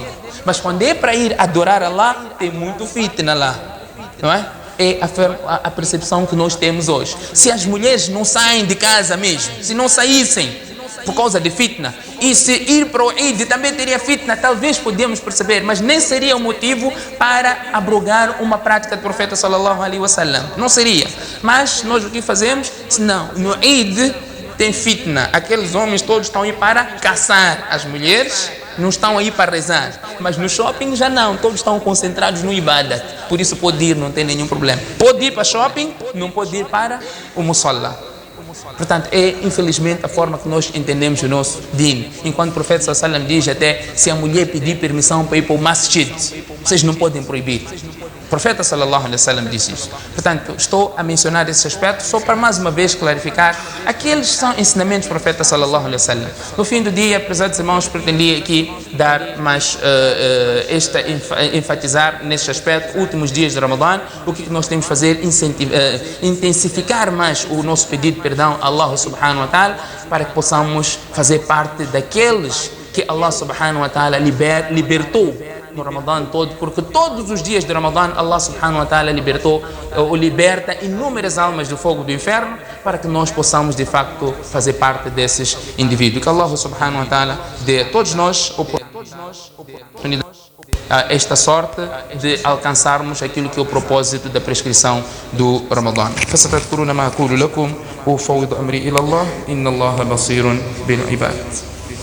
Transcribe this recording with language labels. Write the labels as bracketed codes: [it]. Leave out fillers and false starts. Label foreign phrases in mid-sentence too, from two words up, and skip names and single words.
[pt] Mas quando é para ir adorar Allah, tem muito fitna lá, não é? É a percepção que nós temos hoje. Se as mulheres não saem de casa mesmo, se não saíssem por causa de fitna, e se ir para o Eid também teria fitna, talvez podíamos perceber, mas nem seria um motivo para abrogar uma prática do profeta [ar] صلى الله عليه وسلم. [pt] Não seria. Mas nós o que fazemos? Não, no Eid tem fitna, aqueles homens todos estão aí para caçar as mulheres, não estão aí para rezar. Mas no shopping já não, todos estão concentrados no ibadat. Por isso pode ir, não tem nenhum problema. Pode ir para shopping, não pode ir para o musalla. Portanto, é infelizmente a forma que nós entendemos o nosso din. Enquanto o profeta [ar] صلى الله عليه وسلم [pt] diz até, se a mulher pedir permissão para ir para o masjid, vocês não podem proibir. O profeta [ar] صلى الله عليه وسلم [pt] disse isso. Portanto, estou a mencionar esse aspecto só para mais uma vez clarificar aqueles são ensinamentos do profeta [ar] صلى الله عليه وسلم. [pt] No fim do dia, prezados irmãos, pretendia aqui dar mais enfatizar neste aspecto, últimos dias de Ramadã, o que nós temos que fazer, intensificar mais o nosso pedido de perdão a [ar] الله سبحانه وتعالى, [pt] para que possamos fazer parte daqueles que [ar] الله سبحانه وتعالى [pt] libertou no Ramadã todo, porque todos os dias de Ramadã [ar] الله سبحانه وتعالى [pt] libertou ou liberta inúmeras almas do fogo do inferno, para que nós possamos de facto fazer parte desses indivíduos. Que [ar] الله سبحانه وتعالى [pt] dê a todos nós esta sorte de alcançarmos aquilo que é o propósito da prescrição do Ramadã. [ar] فستذكرون ما أقول لكم وأفوض أمري إلى الله إن الله بصير بالعباد.